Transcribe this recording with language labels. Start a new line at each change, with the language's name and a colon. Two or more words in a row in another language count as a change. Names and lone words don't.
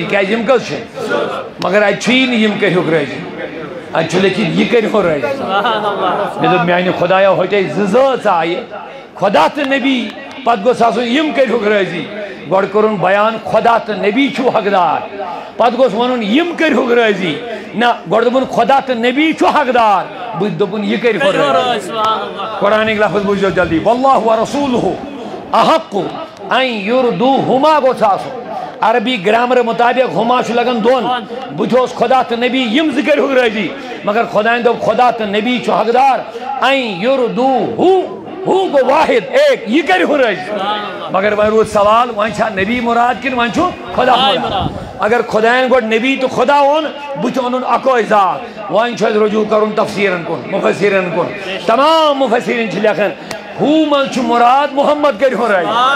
Kashmiri: کیٛازِ یِم کٔژ چھِ مگر اتہِ چھُیی نہٕ یِم کٔرۍہُکھ رٲضی اتہِ چھُ لیکِن یہِ کٔرۍہُن رٲضی مےٚ دوٚپ میٛانہِ خۄدایا ہوٚتے زٕ زٲژ آیہِ خدا تہٕ نبی پتہٕ گوٚژھ آسُن یِم کٔرۍہُکھ رٲضی گۄڈٕ کوٚرُن بیان خدا تہٕ نبی چھُو حقدار پتہٕ گوٚژھ وَنُن یِم کٔرۍہُکھ رٲضی نہ گۄڈٕ دوٚپُن خدا تہٕ نبی چھُ حقدار بہٕ تہِ دوٚپُن یہِ کٔرۍہُن رٲضی قرآنٕکۍ لفظ بوٗزِو جلدی
Arabic: واللہ ورسولہ احق ان یُردوٗہُما
Kashmiri: گوٚژھ آسُن عربی گرامر مطابق ہُما چھُ لگان دۄن بٕتھِ اوس خدا تہٕ نبی یِم زٕ کٔرۍہُکھ رٲضی مگر خۄدایَن دوٚپ خدا تہٕ نبی چھُ حقدار
Arabic: ان یُردوٗہُ
Kashmiri: ہُہ گوٚو واحد ایک یہِ کٔرۍہُن رٲضی مگر وۄنۍ روٗد سوال وۄنۍ چھا نبی مُراد کِنہٕ وۄنۍ چھُ خدا مُراد اگر خۄدایَن گۄڈٕ نبی تہٕ خدا اوٚن بٕتھِ اوٚنُن اکوے ذات وۄنۍ چھُ اَسہِ رجوٗع کرُن تفسیٖرن کُن مُفسِرن کُن تمام مُفسِریٖن چھِ لیکھان ہُہ منٛز چھُ مُراد محمد کٔرۍہُن رٲضی